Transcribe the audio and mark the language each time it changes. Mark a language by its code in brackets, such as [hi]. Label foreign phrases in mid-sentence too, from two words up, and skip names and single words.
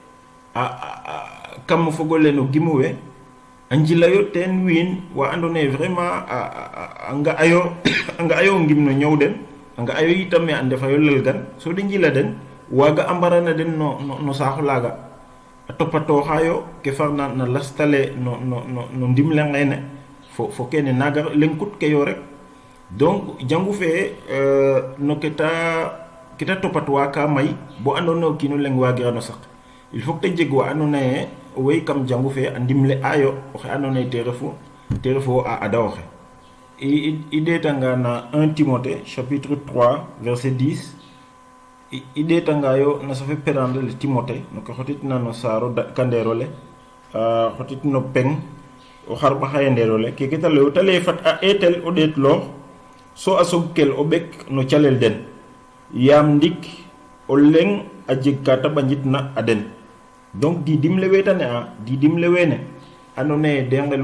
[snf] kam fog ole no gimu we a njilayo teen wiin wa andoona yee vraiment a nga'ayo ngim no ñow den a nga'ayo itam me a ndefayo lelgan so de njila den waaga a mbarana den no saaxo laaga a topatooxaayo ke farna na lastale no ndimle ngeene fo kene naaga leŋkut ke yo rek donc jangu fee no ke ta topatwa ka may bo andoona yee o kiin o leŋ waagirano saq [fr] il faut que [snf] te jeg wa andoona yee o wey kam jangu fee a ndimle aayo oxe andoona yee te refu a ada oxe i ɗeetanga na [fr] 1 Timothée chapitre 3 verset 10 [snf] i ɗeetangaayo na safe perande le Timothée no ke xotitna no saaro kandeer ole xotit no peng o xarɓaxaye ndeer ole keke ta layu te lay fat a eetel o ɗeetloox so a sogkel o ɓek no calel den yaam ndik o leŋ a jeg ka ta ɓanjitna a den donc di dimle weetane a di dimle weene andoona yee de ngelu